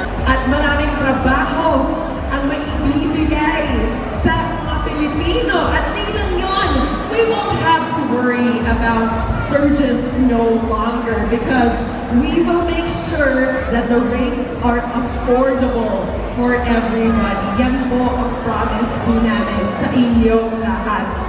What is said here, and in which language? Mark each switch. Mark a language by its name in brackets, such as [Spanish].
[Filipino] At maraming trabaho ang maibibigay sa mga Pilipino. At di lang yun, [English] we won't have to worry about surges no longer, because we will make sure that the rates are affordable for everybody. [Filipino] Yan po ang promise po namin sa inyong lahat.